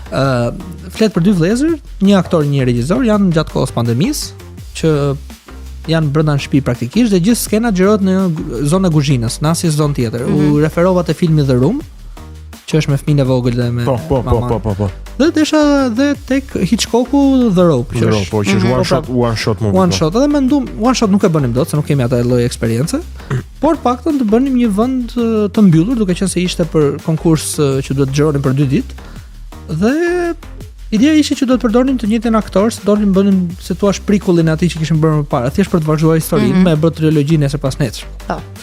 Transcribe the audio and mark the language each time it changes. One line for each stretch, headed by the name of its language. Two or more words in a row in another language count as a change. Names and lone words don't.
Albanian: Flet për dy vëllezër, një aktor, një regjisor, janë gjatë kohës pandemisë që janë brenda në shtëpi praktikisht dhe gjithë skena xhirohet në zonën e kuzhinës, në asnjë zonë tjetër. U referova te filmi The Room, që është me fëmijën e vogël dhe me Po. Dhe desha dhe tek Hitchcocku The Rope, që
English: është one shot movie. One shot,
Albanian: edhe mendum,
English: one shot
Albanian: nuk e bënim dot, se nuk kemi atë lloj eksperiencë, por paktën të bënim një vend të mbyllur, duke qenë se ishte për konkurs që duhet xhironin për 2 ditë. Dhe ideja ishte që do të përdornim të njëjtin aktor, se donim bënim se thua prikullin e atij që kishim bërë më parë, thjesht për të vazhduar historinë me bërë trilogjinë nesër pas nesër.